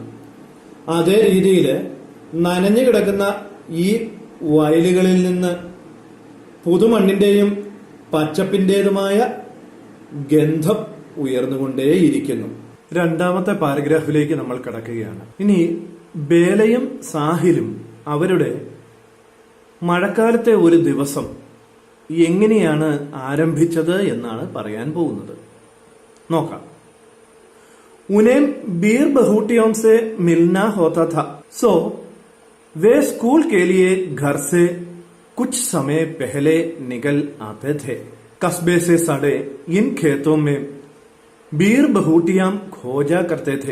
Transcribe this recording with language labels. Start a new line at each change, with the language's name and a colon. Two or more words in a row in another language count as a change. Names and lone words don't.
Malayalam: അതേ രീതിയിൽ നനഞ്ഞു കിടക്കുന്ന ഈ വയലുകളിൽ നിന്ന് പുതുമണ്ണിന്റെയും പച്ചപ്പിന്റേതുമായ ഗന്ധം ഉയർന്നുകൊണ്ടേയിരിക്കുന്നു. രണ്ടാമത്തെ പാരഗ്രാഫിലേക്ക് നമ്മൾ കടക്കുകയാണ്. ഇനി ബേലയും സാഹിലും അവരുടെ മഴക്കാലത്തെ ഒരു ദിവസം എങ്ങനെയാണ് ആരംഭിച്ചത് എന്നാണ് പറയാൻ പോകുന്നത്. നോക്കാം.
Hindi: उन्हें बीर बहुटियों से मिलना होता था, सो वे स्कूल के लिए घर से कुछ समय पहले निकल आते थे. कस्बे से सड़े इन खेतों में बीर बहुटियां खोजा करते थे.